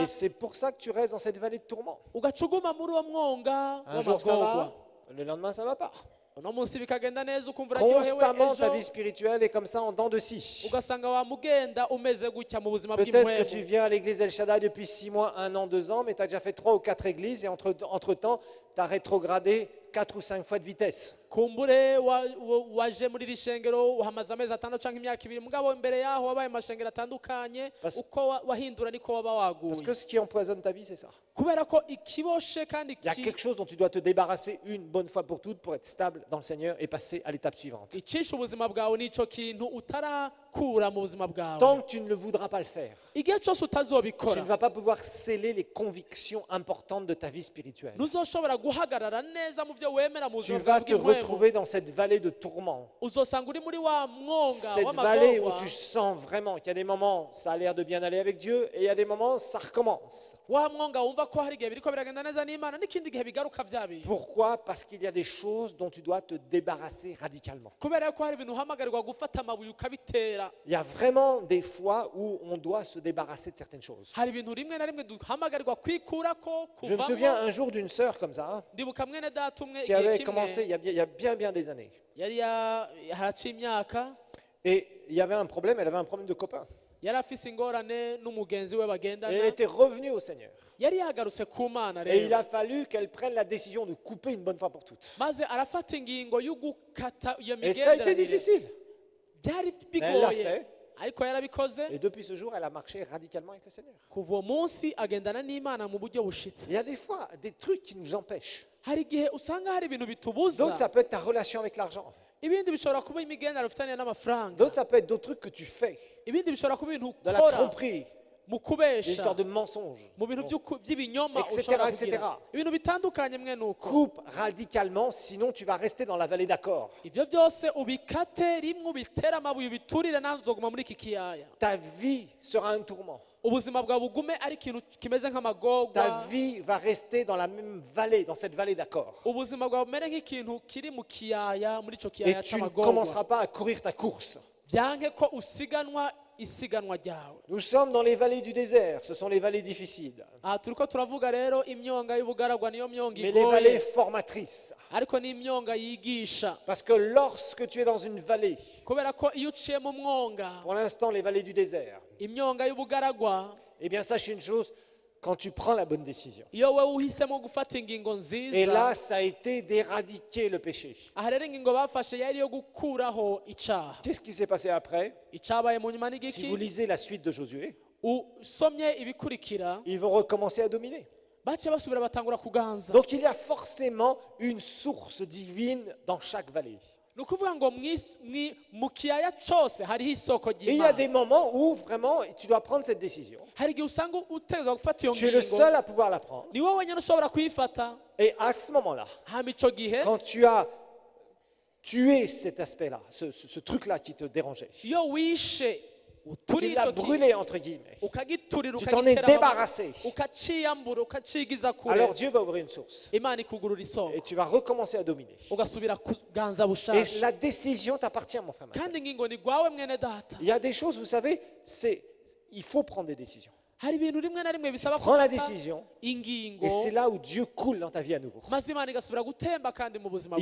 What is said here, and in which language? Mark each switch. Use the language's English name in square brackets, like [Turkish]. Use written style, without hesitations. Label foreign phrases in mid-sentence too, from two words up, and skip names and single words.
[French] Et c'est pour ça que tu restes dans cette vallée de tourment. [Rundi] ugaca uguma muri uwo mwonga [French] Un jour ça [Rundi] w'amagorwa. [French] va, le lendemain ça va pas. [Rundi] Uno munsi bikagenda neza ukumva uraryohewe, [French] Constamment ta vie [Rundi] ejo [French] spirituelle est comme ça en dents de scie. [Rundi] ugasanga wamugenda umeze gutya mu buzima [French] Peut-être que tu [Rundi] bw'impwemu. [French] viens à l'église El Shaddai depuis 6 mois, 1 an, 2 ans, mais tu as déjà fait 3 ou 4 églises et entre-temps, tu as rétrogradé 4 ou 5 fois de vitesse. [Rundi] kumbure waje muri iri shengero uhamaze amezi atandatu cyangwa imyaka ibiri, mugabo imbere yaho wabaye amashengero atandukanye, [French] Parce- [Rundi] uko wahindura niko waba [French] Parce que [Rundi] waguye, [French] ce qui empoisonne ta vie, c'est ça. [Rundi] kubera ko ikiboshe kandi [French] Il y a quelque chose dont tu dois te débarrasser une bonne fois pour toutes pour être stable dans le Seigneur et passer à l'étape suivante. [Rundi] icisha ubuzima bwawe nico kintu utarakura mu buzima bwawe. [French] Tant que tu ne le voudras pas le faire, [Rundi] Igihe cyose [French] tu [Rundi] utazobikora [French] ne vas pas pouvoir sceller les convictions importantes de ta vie spirituelle. [Rundi] ntuzoshobora guhagarara neza mu byo wemera mu [French] Tu [Rundi] buzima [French] vas [Rundi] bwawe [French] te [Rundi] bw'impwemu. [French] retrouver dans cette vallée de tourment. [Rundi] Uzosanga uri muri wa mwonga [French] Cette vallée où [Rundi] w'amagorwa, [French] tu sens vraiment qu'il y a des moments, ça a l'air de bien aller avec Dieu, et il y a des moments, ça recommence. [Rundi] wa mwonga wumva ko hari igihe biriko biragenda neza n'Imana n'ikindi gihe bigaruka vya bintu, [French] Pourquoi? Parce qu'il y a des choses dont tu dois te débarrasser radicalement. [Rundi] kubera ko hari ibintu uhamagarirwa gufata amabuye ukabitera. [French] Il y a vraiment des fois où on doit se débarrasser de certaines choses. [Rundi] Hari ibintu rimwe na rimwe duhamagarirwa kwikurako [French] Je me souviens [Rundi] kuvamo. [French] un jour d'une sœur comme ça, hein, [Rundi] Ndibuka mwene data umwe [French] qui [Rundi] igihe [French] avait [Rundi] kimwe [French] commencé il y a bien des années. [Rundi] yari haraciye imyaka, [French] Et il y avait un problème, elle avait un problème de copain. [Rundi] yari afise ingorane n'umugenzi we [French] Et elle [Rundi] bagendana, [French] était revenue au Seigneur. [Rundi] yari yagarutse ku Mana [French] Et il [Rundi] rero, [French] a fallu qu'elle prenne la décision de couper une bonne fois pour toutes. [Rundi] maze arafata ingingo yo gukata iyo [French] Et ça a été [Rundi] migenderanire. [French] difficile. [Rundi] Byari [French] Mais elle l'a [Rundi] bigoye [French] fait. [Rundi] ariko yarabikoze. [French] Et depuis ce jour, elle a marché radicalement avec le Seigneur. [Rundi] Kuva uwo munsi agendana n'Imana mu buryo bushitse. [French] Il y a des fois des trucs qui nous empêchent. [Rundi] Hari igihe usanga hari ibintu bitubuza, [French] D'autres, ça peut être ta relation avec l'argent. [Rundi] ibindi bishobora kuba imigenderanire ufitanye n'amafaranga, [French] D'autres, ça peut être d'autres trucs que tu fais. [Rundi] ibindi bishobora kuba ibintu [French] De la [Rundi] ukora [French] tromperie, [Rundi] mu [French] des [Rundi] kubesha, [French] histoires de mensonges. [Rundi] mu bintu by'ibinyoma [French] Etc., [Rundi] ushobora [French] etc. [Rundi] kugira, ibintu bitandukanye mwene uko. [French] Coupe radicalement, sinon tu vas rester dans la vallée d'accord. [Rundi] Ibyo byose ubikate rimwe, ubitere amabuye, ubiturire, nawe uzoguma muri iki kiyaya. [French] Ta vie sera un tourment. [Rundi] Ubuzima bwawe bugume ari ikintu kimeze [French] Ta [Rundi] nk'amagorwa, [French] vie va rester dans la même vallée, dans cette vallée d'accord. [Rundi] ubuzima bwawe bumere nk'ikintu kiri mu kiyaya, muri ico [French] Et [Rundi] kiyaya [French] tu ne [Rundi] c'amagorwa. [French] commenceras pas à courir ta course. [Rundi] Byanke ko usiganwa isiganwa ryawe. [French] Nous sommes dans les vallées du désert, ce sont les vallées difficiles. [Rundi] Aha turiko turavuga rero imyonga y'ubugaragwa, niyo myonga [French] Mais les vallées [Rundi] igoye, [French] formatrices. [Rundi] ariko n'imyonga yigisha, [French] Parce que lorsque tu es dans une vallée, [Rundi] kubera ko iyo uciye mu mwonga, [French] pour l'instant les vallées du désert, [Rundi] imyonga y'ubugaragwa, [French] eh bien sache une chose, quand tu prends la bonne décision. [Rundi] iyo wowe uhisemo gufata ingingo [French] Et là, [Rundi] nziza, [French] ça a été d'éradiquer le péché. [Rundi] aha rero ingingo bafashe yari iyo gukuraho icaha. [French] Qu'est-ce qui s'est passé après? [Rundi] Icabaye mu nyuma [French] Si [Rundi] n'igiki? [French] vous lisez la suite de Josué, [Rundi] Usomye ibikurikira, [French] ils vont recommencer à dominer. [Rundi] baciye basubira batangura kuganza. [French] Donc il y a forcément une source divine dans chaque vallée. [Rundi] ni ukuvuga ngo mu kiyaya cyose hariho isoko [French] Et il y a des [Rundi] ry'imana [French] moments où vraiment tu dois prendre cette décision. [Rundi] hari igihe usanga utegerezwa gufata iyo [French] Tu es le [Rundi] ngingo [French] seul à pouvoir la prendre. [Rundi] ni wowe wenyine ushobora kuyifata [French] Et à ce moment-là, [Rundi] hama icyo gihe [French] quand tu as tué cet aspect-là, ce truc-là qui te dérangeait, [Rundi] iyo wishe uturi [French] tu l'as [Rundi] icyo [French] brûlé [Rundi] kintu [French] entre guillemets, [Rundi] ukagiturira [French] tu t'en es [Rundi] ukagitera [French] débarrassé, [Rundi] ukaciyambura ukacigiza kure [French] alors Dieu va ouvrir une source [Rundi] imana ikugurura isoko [French] et tu vas recommencer à dominer. [Rundi] ugasubira kuganza [French] Et [Rundi] bushasha [French] la décision t'appartient, mon frère. ma sœur. [Rundi] kandi ingingo ni rwawe mwene data [French] Il y a des choses, vous savez, il faut prendre des décisions. [Rundi] hari ibintu rimwe na rimwe bisaba [French] Prends la [Rundi] gufata [French] décision [Rundi] ingingo [French] et c'est là où Dieu coule dans ta vie à nouveau. [Rundi] maze imana igasubira gutemba kandi mu buzima